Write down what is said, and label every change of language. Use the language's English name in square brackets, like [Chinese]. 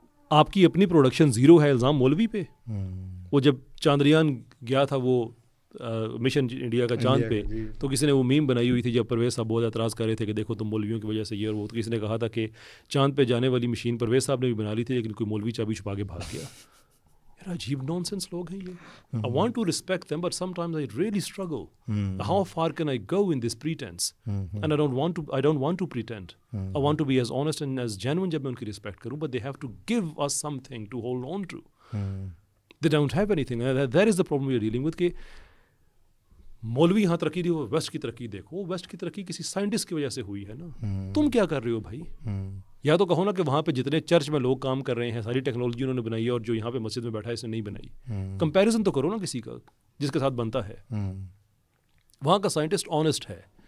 [Urdu] آپ کی اپنی پروڈکشن زیرو ہے, الزام مولوی پہ. وہ جب چاندریان گیا تھا وہ مشن انڈیا کا چاند پہ, تو کسی نے وہ میم بنائی ہوئی تھی جب پرویز صاحب بہت اعتراض کر رہے تھے کہ دیکھو تم مولویوں کی وجہ سے یہ اور وہ. تو کسی نے کہا تھا کہ چاند پہ جانے والی مشین پرویز صاحب نے بھی بنا لی تھی, لیکن کوئی مولوی چابی چھپا کے بھاگ گیا. عجیب نان سینس لوگ ہیں یہ. [English] I want to respect them, but sometimes I really struggle. How far can I go in this pretense? And I don't want to pretend. I want to be as honest and as genuine [Urdu] جب میں ان کی [English] respect کروں, but they have to give us something to hold on to. They don't have anything. That is the problem we are dealing with. [Urdu] کہ مولوی یہاں ترقی دی, وہ waste کی ترقی دیکھو. ویسٹ کی ترقی کسی سائنٹسٹ کی وجہ سے ہوئی ہے نا. تم کیا کر رہے ہو بھائی؟ یا تو کہو نا کہ وہاں پہ جتنے چرچ میں لوگ کام کر رہے ہیں, ساری ٹیکنالوجی انہوں نے بنائی ہے, اور جو یہاں پہ مسجد میں بیٹھا ہے اس نے نہیں بنائی. کمپیریزن تو کرو نا کسی کا جس کے ساتھ بنتا ہے. وہاں کا سائنٹسٹ آنیسٹ ہے.